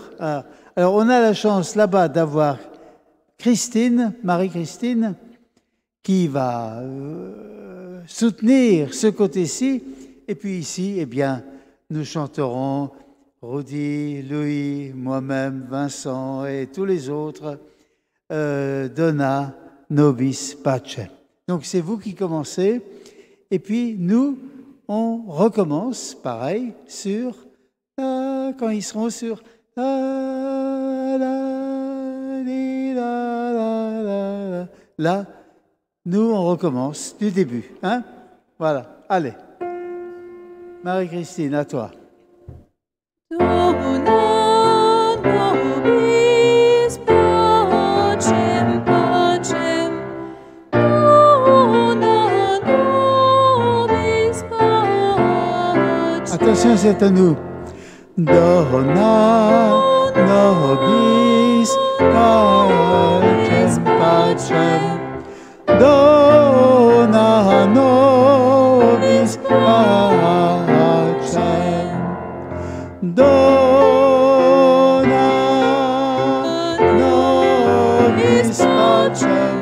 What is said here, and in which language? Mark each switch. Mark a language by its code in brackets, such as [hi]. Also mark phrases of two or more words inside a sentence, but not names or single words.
[fr] Alors, on a la chance là-bas d'avoir Christine, Marie-Christine, qui va soutenir ce côté-ci. Et puis ici, eh bien, nous chanterons, Rudy, Louis, moi-même, Vincent et tous les autres, [la] Dona nobis pacem. [fr] Donc c'est vous qui commencez. Et puis nous, on recommence, pareil, sur, quand ils seront sur, là, nous, on recommence du début. Hein? Voilà, allez. Marie-Christine, à toi. [la] Dona nobis pacem, pacem. Dona nobis pacem. [fr] Attention, c'est à nous. [la] Dona nobis pacem, pacem. Dona nobis pacem. Dona nobis pacem.